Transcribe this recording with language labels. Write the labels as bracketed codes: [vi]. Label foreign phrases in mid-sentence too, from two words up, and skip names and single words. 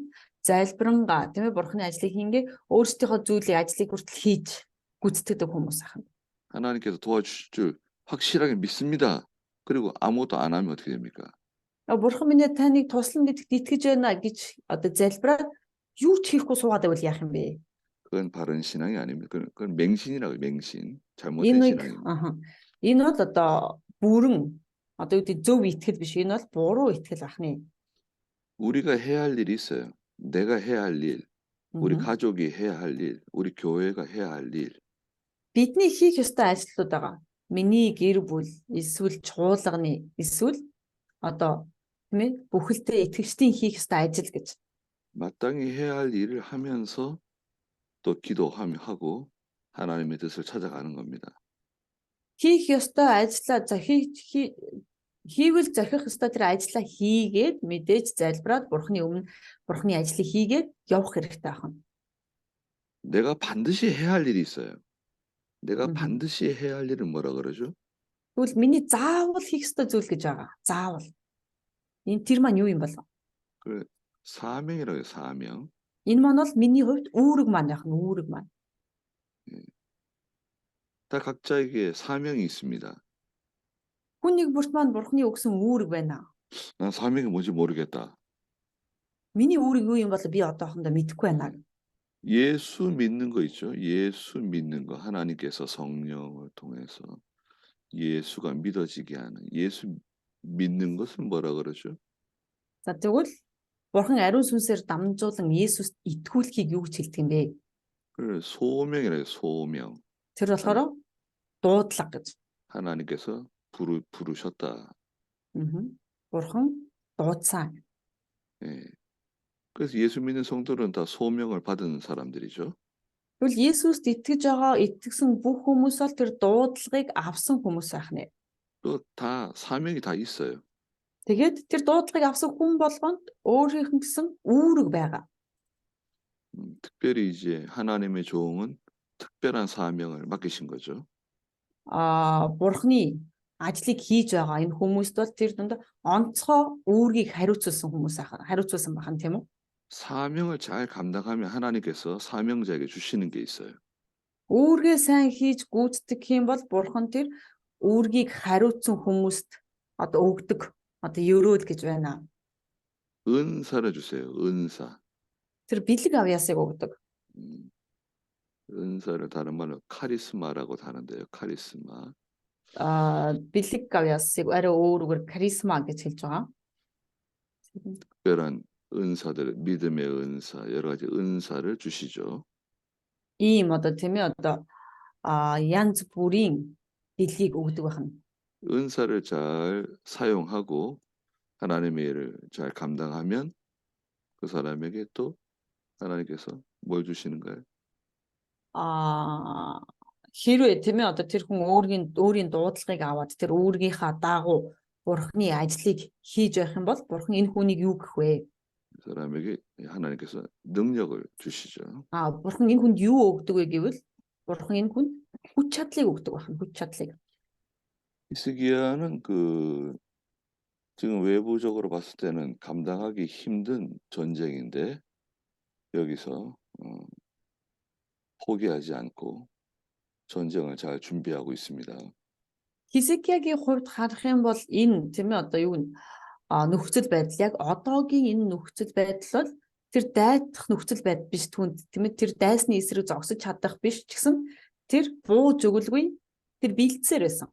[mn] Залбирангаа тийм ээ бурхны ажлыг хийнгээ өөрсдийнхөө зүйлийг ажлыг хүртэл хийж гүйцэтгэдэг хүмүүс ахна. [ko] 하나님께서 도와주실 줄 확실하게 믿습니다. 그리고 아무것도 안 하면 어떻게 됩니까? [mn] Бурхан минь таныг туслана гэдэгт итгэж байна гэж одоо залбираад юу ч хийхгүй суугаад байвал яах юм бэ? [ko] 그건 바른 신앙이 아닙니다. 그건 맹신이라고요. 맹신. 잘못된 [mn] Энэ [ko] 신앙입니다. [mn] энэ бол одоо бүрэн одоо үүдээ зөв итгэл биш. Энэ бол буруу итгэл ахны. [ko] 우리가 해야 할 일이 있어요. 내가 해야 할 일, 우리 Мгм. 가족이 해야 할 일, 우리 교회가 해야 할 일. [mn] Бидний хийх ёстой ажлууд байгаа. Миний гэр бүл, эсвэл чуулганы, эсвэл одоо тийм ээ бүхэлдээ итгэгчдийн хийх ёстой ажил гэж. [ko] 마땅히 해야 할 일을 하면서 또 기도하고 하나님의 뜻을 찾아가는 겁니다. [mn] Хийх ёстой ажлаа за хийвэл зохих ёстой тэр ажлаа хийгээд мэдээж залбираад бурхны өмнө бурхны ажлыг хийгээд явах хэрэгтэй байна. [ko] 내가 반드시 해야 할 일이 있어요. 내가 음. 반드시 해야 할 일은 뭐라 그러죠? [mn] Тэгвэл миний заавал хийх ёстой зүйл гэж байгаа. Заавал. Энэ тэр маань юу юм бол? [ko] 그 사명이라고 해요. 사명. [mn] Энэ маань бол миний хувьд үүрэг маань яах нь үүрэг маань. [ko] 다 각자에게 사명이 있습니다. [mn] Хүн нэг бүрт маань бурхны өгсөн үүрэг байна. [ko] 난 사명이 뭔지 모르겠다. [mn] Миний үүрэг юу юм бол би одоохондоо мэдэхгүй байна. [ko] 예수 믿는 거 있죠. 예수 믿는 거. 하나님께서 성령을 통해서 예수가 믿어지게 하는 예수 믿는 것은 뭐라 그러죠? [mn] За тэгвэл бурхан ариун сүнсээр дамжуулан Есүст итгүүлэхийг юу гэж хэлдэг юм бэ? [ko] 그 소명이라요. 소명. [mn] Тэр болохоор дуудлага гэж. [ko] 하나님께서 부르셨다. [mn] Бурхан дуудсан. [ko] 예. 그래서 예수 믿는 성도는 다 소명을 받은 사람들이죠. [mn] Тэгвэл Есүст итгэж байгаа итгэсэн бүх хүмүүс бол тэр дуудлагыг авсан хүмүүс байх нэ. [ko] 또 다 사명이 다 있어요. [mn] Тэгээд тэр дуудлагыг авсан хүн болгонд өөрийнх нь гэсэн үүрэг байгаа. [ko] 특별히 이제 하나님의 종은 특별한 사명을 맡기신 거죠. [mn] Бурхны ажлыг хийж байгаа энэ хүмүүст бол тэр дунд онцгой үүргийг хариуцуулсан байна тийм үү? [ko] 사명을 잘 감당하면 하나님께서 사명자에게 주시는 게 있어요. [mn] Үүргээ сайн хийж гүйцэтгэх юм бол бурхан тэр үүргийг хариуцсан хүмүүст одоо өгдөг. Одоо ерөөд гэж байна. [ko] 은사를 주세요. 은사. [mn] Тэр бэлэг авьяасыг өгдөг. [ko] 은사를 다른 말로 카리스마라고 하는데요. 카리스마. [mn] Бэлэг авьяасыг арай өөр үгээр каризма гэж хэлж байгаа. [ko] 특별한 은사들, 믿음의 은사, 여러 가지 은사를 주시죠. [mn] Ийм одоо тийм ээ одоо янз бүрийн бэлгийг өгдөг байна. [ko] 은사를 잘 사용하고 하나님의 일을 잘 감당하면 그 사람에게 또 하나님께서 뭘 주시는가요? [mn] хэрвээ тийм ээ одоо тэр хүн өөрийн дуудлагыг аваад тэр өөрийнхөө дагуу бурхны ажлыг хийж байх юм бол бурхан энэ хүнийг юу гэх вэ? [ko] 그 사람에게 하나님께서 능력을 주시죠. [mn] Бурхан энэ хүнд юу өгдөг вэ гэвэл бурхан энэ хүнд хүч чадлыг өгдөг байна. хүч чадлыг. [ko] 히스기야는 지금 외부적으로 봤을 때는 감당하기 힘든 전쟁인데 여기서 포기하지 않고 전쟁을 잘 준비하고 있습니다. [mn] Хизкиягийн хувьд харах юм бол энэ тийм ээ одоо юу н нөхцөл байдал яг одоогийн энэ нөхцөл байдал бол тэр дайдах нөхцөл байдал биш түнд тийм ээ тэр дайсны эсрэг зогсож чадах биш ч гэсэн тэр бууж өгөлгүй тэр бэлдсээр байсан.